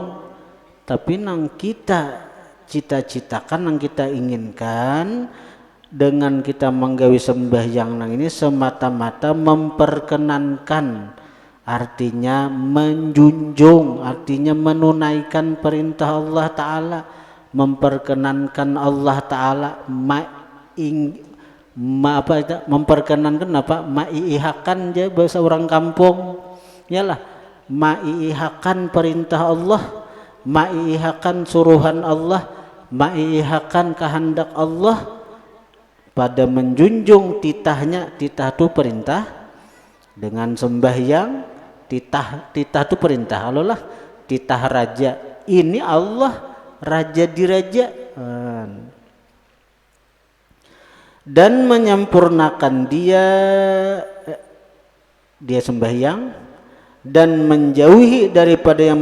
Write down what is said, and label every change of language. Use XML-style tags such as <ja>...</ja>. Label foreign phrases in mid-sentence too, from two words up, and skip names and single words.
<id>tapi nang kita cita-citakan, nang kita inginkan dengan kita manggawi sembahyang nang ini semata-mata memperkenankan, artinya menjunjung, artinya menunaikan perintah Allah Ta'ala, memperkenankan Allah Ta'ala, memperkenankan apa? Maiihakan aja bahasa orang kampung, yalah, maiihakan perintah Allah, maiihakan suruhan Allah, maihakan kehendak Allah pada menjunjung titahnya. Titah itu perintah dengan sembahyang. Titah itu perintah. Allah lah titah raja. Ini Allah raja di raja. Dan menyempurnakan dia sembahyang, dan menjauhi daripada yang</id>